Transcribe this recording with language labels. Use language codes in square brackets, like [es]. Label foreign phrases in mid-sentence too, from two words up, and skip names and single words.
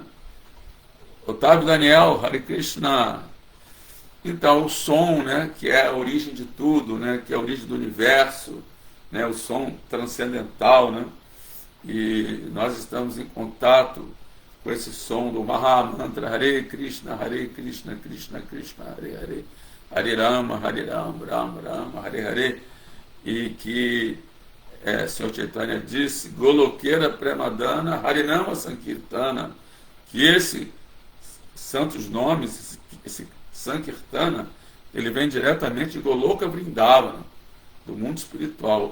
[pt] Otávio Daniel, [sa] हरे कृष्ण. [pt] Então, o som, né, que é a origem de tudo, né, que é a origem do universo, né, o som transcendental, né? E nós estamos em contato com esse som do Mahamantra, [sa] हरे कृष्ण कृष्ण कृष्ण हरे हरे हरे राम राम राम हरे हरे, [pt] e que Senhor Chaitanya disse, [bn] গোলোকের প্রেমধন হরিনাম সংকীর্তন, [pt] que esse santos nomes, esse Sankirtana, ele vem diretamente de Goloka Vrindavana, do mundo espiritual.